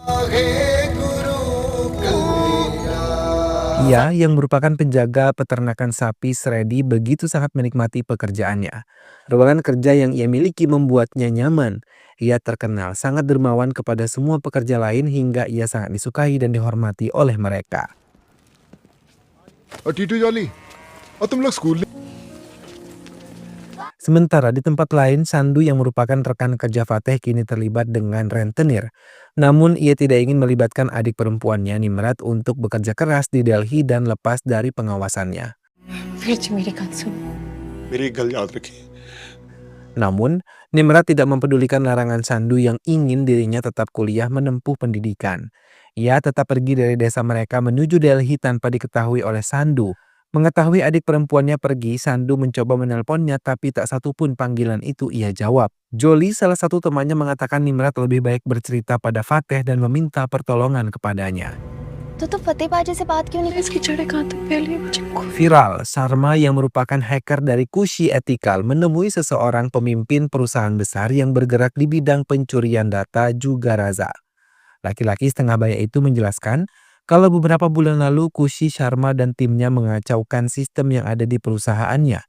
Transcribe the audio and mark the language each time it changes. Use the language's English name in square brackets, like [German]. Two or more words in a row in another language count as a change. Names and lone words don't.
[Indonesian] Ia yang merupakan penjaga peternakan sapi Sredi begitu sangat menikmati pekerjaannya. Ruangan kerja yang ia miliki membuatnya nyaman. Ia terkenal sangat dermawan kepada semua pekerja lain hingga ia sangat disukai dan dihormati oleh mereka. [Hindi] और टीटू जॉली और तुम लोग स्कूल [Indonesian] Sementara di tempat lain, Sandu yang merupakan rekan kerja Fateh kini terlibat dengan rentenir. Namun ia tidak ingin melibatkan adik perempuannya Nimrat untuk bekerja keras di Delhi dan lepas dari pengawasannya. [Hindi] फिर से मेरी बात सुनो। [Punjabi] ਮੇਰੀ ਇੱਕ ਗੱਲ ਯਾਦ ਰੱਖੀ [Indonesian] Namun, Nimrat tidak mempedulikan larangan Sandu yang ingin dirinya tetap kuliah menempuh pendidikan. Ia tetap pergi dari desa mereka menuju Delhi tanpa diketahui oleh Sandu. Mengetahui adik perempuannya pergi, Sandu mencoba menelponnya tapi tak satupun panggilan itu ia jawab. Joli, salah satu temannya, mengatakan Nimrat lebih baik bercerita pada Fateh dan meminta pertolongan kepadanya. [Hindi] तो फतेह बाजी से बात क्यों नहीं? इसकी जड़ें कहाँ तक फैली मुझे [Indonesian] Viral, Sharma yang merupakan hacker dari Kushi Ethical menemui seseorang pemimpin perusahaan besar yang bergerak di bidang pencurian data juga Raza. Laki-laki setengah baya itu menjelaskan kalau beberapa bulan lalu Kushi Sharma dan timnya mengacaukan sistem yang ada di perusahaannya.